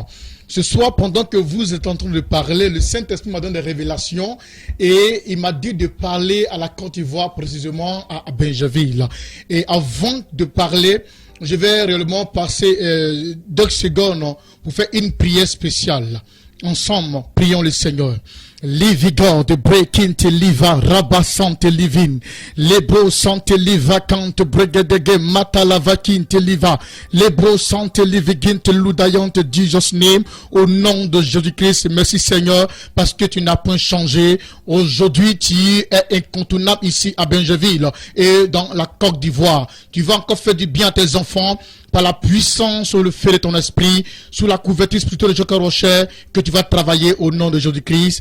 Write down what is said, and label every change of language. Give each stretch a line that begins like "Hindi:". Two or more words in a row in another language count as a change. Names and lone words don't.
French: Ce soir, pendant que vous êtes en train de parler, le Saint-Esprit m'a donné des révélations et il m'a dit de parler à la Côte d'Ivoire, précisément à Benjeville. Et avant de parler, je vais réellement passer 2 secondes pour faire une prière spéciale. Ensemble, prions le Seigneur. Livigor de breaking te liva, rabassant te livin, lebro sante liva kant bregedege matalavakin te liva, lebro sante livigin te ludayon te Jesus name, au nom de Jésus-Christ. Merci Seigneur, parce que tu n'as point changé. Aujourd'hui, tu es incontournable ici à Benjeville et dans la Côte d'Ivoire. Tu vas encore faire du bien à tes enfants, par la puissance ou le feu de ton esprit, sous la couverture spirituelle de Joker Rocher, que tu vas travailler au nom de Jésus-Christ.